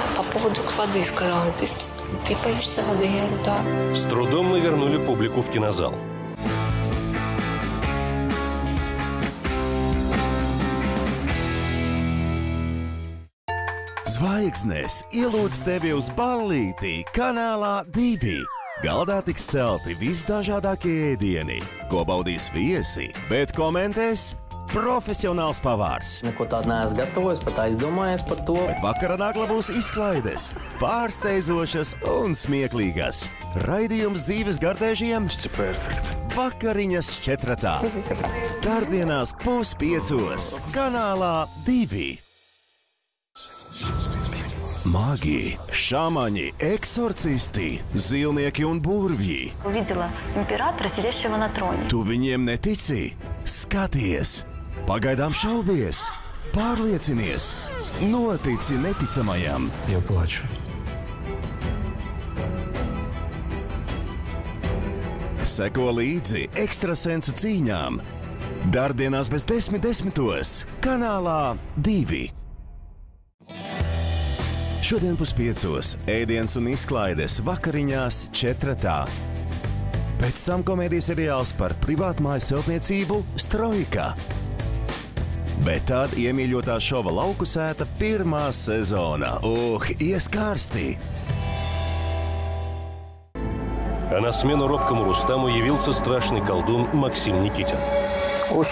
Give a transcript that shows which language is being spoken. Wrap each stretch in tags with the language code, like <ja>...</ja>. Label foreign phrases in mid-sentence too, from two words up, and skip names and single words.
<ru>по поводу воды сказала. Ты боишься воды? Я говорю, да. С трудом мы вернули публику в кинозал.</ru> <lv>Zvaigznes ielūdz tevi uz ballīti Kanālā 2. Galdā tiks celti visdažādākie ēdieni, ko baudīs viesi, bet komentēs profesionāls pavārs. Neko tādu neesmu gatavojis, pat aizdomājies par to. Bet vakarā nākamā būs izklaides, pārsteidzošas un smieklīgas. Raidījums dzīves gardēžiem Vakariņas četratā. Tardienās 4:30 Kanālā 2.</lv> <ru>Маги, шамани,</ru> <lv>eksorcisti, zilnieki un burvji.</lv> <ru>Увидела императора, сидящего на троне.</ru> <lv>Tu viņiem netici? Skaties! Pagaidām šaubies! Pārliecinies! Notici neticamajam!</lv> <ru>Я плачу.</ru> <lv>Seko līdzi ekstrasensu cīņām. Dardienās bez 10:10 Kanālā 2. Šodien 5:00 ēdiens un izklaides Vakariņās četratā. Pēc tam komēdijas seriāls par privātmājas celtniecību Strojka. Bet tad iemīļotā šova Lauku sēta pirmā sezona. Ies karsti!</lv> <ru>А на смену робкому Рустаму явился страшный колдун Максим Никитин.</ru>